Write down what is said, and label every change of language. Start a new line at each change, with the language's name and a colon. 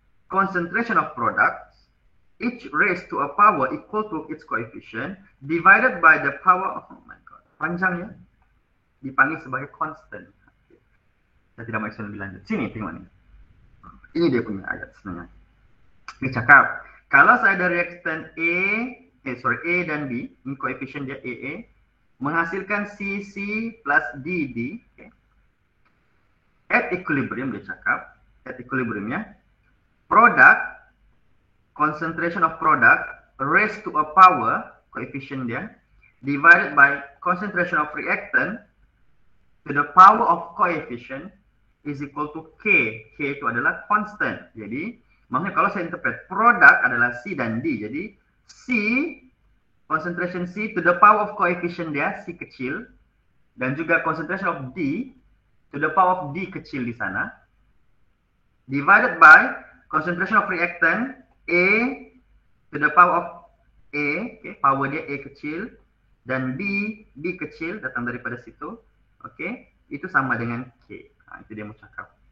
English: concentration of products, each raised to a power equal to its coefficient, divided by the power,
Malay: oh my god, panjang ya, dipanggil sebagai constant. Saya tidak mau explain lebih lanjut. Sini, tengok nih. Ini dia punya ayat sebenarnya. Dia cakap, kalau saya ada reaktan A dan B, ini koefisien dia AA, menghasilkan CC plus DD, okay.
English: At equilibrium,
Malay: dia cakap,
English: at equilibriumnya, product, concentration of product raised to a power, coefficient dia, divided by concentration of reactant to the power of coefficient is equal to K.
Malay: K itu adalah constant. Jadi, maksudnya kalau saya interpret, produk adalah C dan D. Jadi, C,
English: concentration C to the power of coefficient
Malay: dia, C kecil, dan juga
English: concentration of D to the power of D
Malay: kecil di sana,
English: divided by concentration of reactant A to the power of A,
Malay: okay, power dia A kecil, dan B kecil datang daripada situ, okay, itu sama dengan K. Nah, itu dia mau cakap.